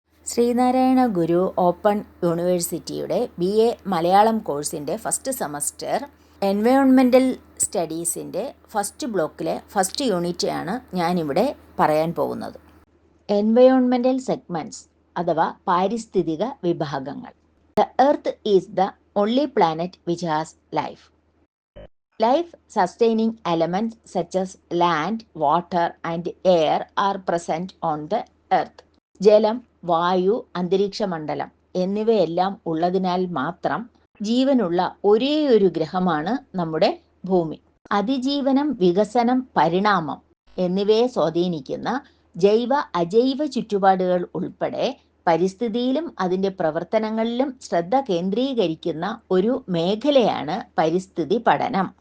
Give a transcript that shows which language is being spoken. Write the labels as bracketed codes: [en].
[ml] ശ്രീനാരായണ ഗുരു open യൂണിവേഴ്സിറ്റിയുടെ BA Malayalam കോഴ്സിൻ്റെ first semester എൻവയോൺമെൻ്റൽ സ്റ്റഡീസിൻ്റെ first ബ്ലോക്കിലെ ഫസ്റ്റ് യൂണിറ്റാണ് ഞാനിവിടെ പറയാൻ പോകുന്നത്. എൻവയോൺമെൻ്റൽ സെഗ്മെൻറ്റ്സ് അഥവാ പാരിസ്ഥിതിക വിഭാഗങ്ങൾ. [en] The earth is the only planet which has life. Life-sustaining elements such as land, water and air are present on the earth. [ml] ജലം, വായു, അന്തരീക്ഷമണ്ഡലം എന്നിവയെല്ലാം ഉള്ളതിനാൽ മാത്രം ജീവനുള്ള ഒരേയൊരു ഗ്രഹമാണ് നമ്മുടെ ഭൂമി. അതിജീവനം, വികസനം, പരിണാമം എന്നിവയെ സ്വാധീനിക്കുന്ന ജൈവ അജൈവ ചുറ്റുപാടുകൾ ഉൾപ്പെടെ പരിസ്ഥിതിയിലും അതിൻ്റെ പ്രവർത്തനങ്ങളിലും ശ്രദ്ധ കേന്ദ്രീകരിക്കുന്ന ഒരു മേഖലയാണ് പരിസ്ഥിതി പഠനം.